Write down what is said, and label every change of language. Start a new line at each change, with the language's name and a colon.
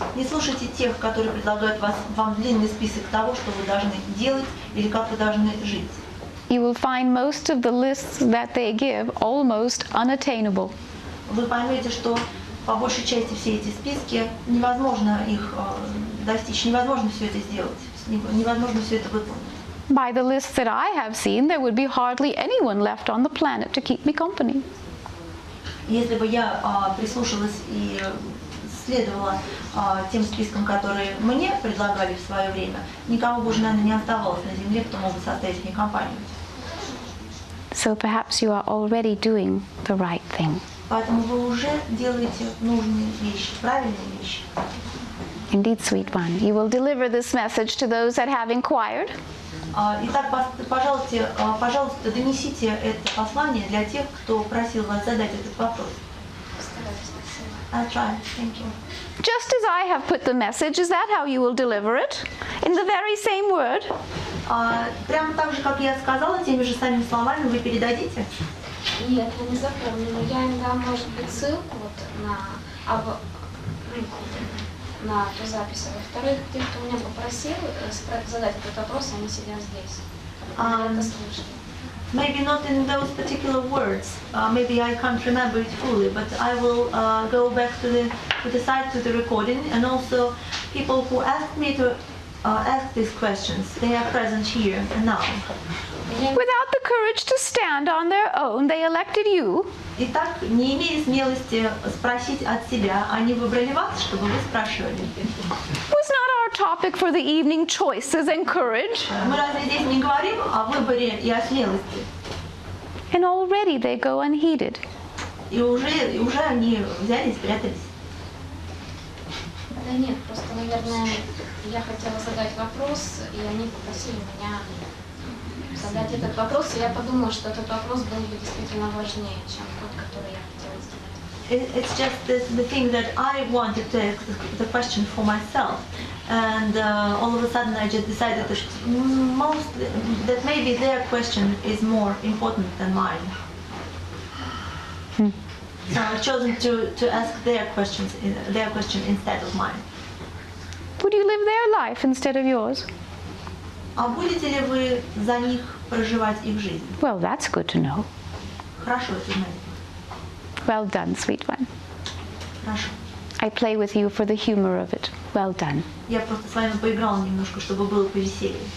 Russian: Не слушайте тех, которые предлагают вам длинный список того, что вы должны делать или как вы должны жить.
English: You will find most of the lists that they give almost unattainable.
Russian: Вы поймете, что по большей части все эти списки невозможно их достичь, невозможно все это сделать, невозможно все это выполнить.
English: By the lists that I have seen, there would be hardly anyone left on the planet to keep me company.
Russian: Если бы я прислушалась и следовала тем спискам, которые мне предлагали в свое время, никого бы уже, наверное, не оставалось на Земле, кто мог бы составить мне компанию.
English: So perhaps you are already doing the right thing.
Russian: Поэтому вы уже делаете нужные вещи, правильные вещи.
English: Indeed, sweet one, you will deliver this message to those that have inquired.
Russian: Итак, пожалуйста, донесите это послание для тех, кто просил вас задать этот вопрос.
English: I'll try. Thank you. Just as I have put the message, is that how you will deliver it? In the very same word?
Russian: Прямо так же, как я сказала, теми же самыми словами вы передадите? Нет, я не запомнила. Я им дам, может быть, ссылку на эту запись. Во-вторых, те, кто меня попросил задать этот вопрос, они сидят здесь. Это слышали.
English: Maybe not in those particular words. Maybe I can't remember it fully, but I will go back to the site, to the recording, and also people who asked me to ask these questions, they are present here and now. Without the courage to stand on their own, they elected you.
Russian: Итак, не имея смелости спросить от себя, они выбрали вас, чтобы вы спрашивали.
English: Was not our topic for the evening choices and courage?
Russian: Мы разве здесь не говорим о выборе и о смелости?
English: And already they go unheeded.
Russian: И уже они взяли и спрятались. Да нет, просто, наверное, я хотела задать вопрос, и они попросили меня задать этот вопрос, и я подумала, что этот вопрос был бы действительно важнее, чем тот, который я хотела задать.
English: It's just the thing that I wanted to ask the question for myself, and all of a sudden I just decided that maybe their question is more important than mine. So I've chosen to ask their question instead of mine. Would you live their life instead of yours?
Russian: А будете ли вы за них проживать их жизнь?
English: Well, that's good to know.
Russian: Хорошо это знать.
English: Well done, sweet one.
Russian: Хорошо.
English: I play with you for the humor of it. Well done.
Russian: Я просто с вами поиграла немножко, чтобы было повеселее.